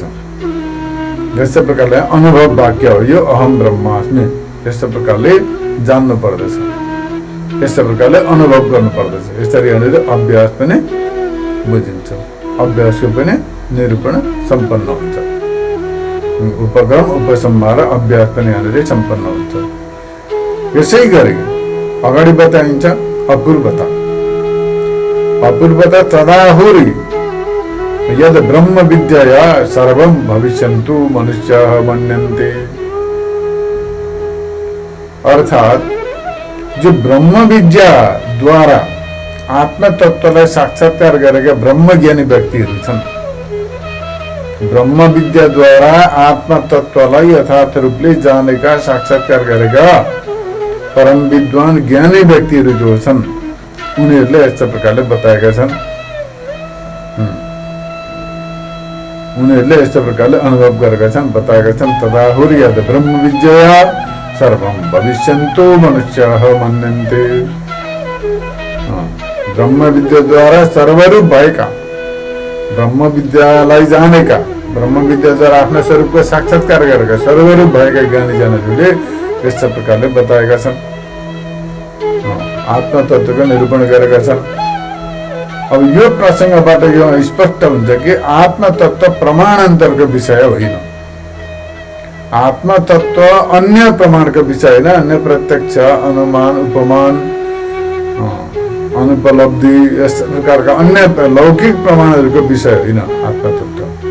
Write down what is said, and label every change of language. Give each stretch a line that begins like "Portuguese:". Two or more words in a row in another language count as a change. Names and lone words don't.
Nepali: यस्तै प्रकारले अनुभव वाक्य हो यो
Sanskrit: अहम ब्रह्मास्मि,
Nepali: यस्तो प्रकारले जान्नु पर्दछ, यस्तो प्रकारले अनुभव गर्नु पर्दछ। यसरी यहाँनिर अभ्यास पनि बुझिन्छ, अभ्यासको पनि निरूपण सम्पन्न हुन्छ। उपक्रम, उपसंहार, अभ्यास पनि यहाँनिर सम्पन्न हुन्छ। यसै गरी अगाडि बताइन्छ अपूर्वता।
Sanskrit: अपूर्वता तदाहुरी यद ब्रह्म विद्यया सर्वं भविष्यन्तु मनुष्याः मन्यन्ते।
Nepali: अर्थात जो ब्रह्म विद्या द्वारा आत्म तत्वलाई साक्षात्कार गरेका ब्रह्मज्ञानी व्यक्तिहरू छन्, ब्रह्म विद्या द्वारा आत्म तत्वलाई यथार्थ रूपले जानेका, साक्षात्कार गरेका परम विद्वान ज्ञानी व्यक्तिहरू जो छन् उनीहरूले यस्तो प्रकारले बताएका छन्, उनीहरूले यस्तो प्रकारले अनुभव गरेका छन्, बताएका छन्।
Sanskrit: तदाहुरी यद ब्रह्म विद्यया सर्वं भविष्यन्तु मनुष्याः मन्यन्ते।
Nepali: ब्रह्म विद्या द्वारा सर्वरूप भएका, ब्रह्म विद्यालाई जानेका, ब्रह्म विद्या द्वारा आफ्ना स्वरूपको साक्षात्कार गरेका सर्वरूप भएका ज्ञानीजनहरूले यस्तो प्रकारले बताएका छन्, आत्म तत्वको निरूपण गरेका छन्। अब यो प्रसङ्गबाट यो स्पष्ट हुन्छ कि आत्म तत्व प्रमाणान्तरको विषय होइन, आत्म तत्व अन्य प्रमाणको विषय होइन, अन्य प्रत्यक्ष, अनुमान, उपमान, अनुपलब्धि यस प्रकारका अन्य लौकिक प्रमाणहरूको विषय होइन आत्म तत्व।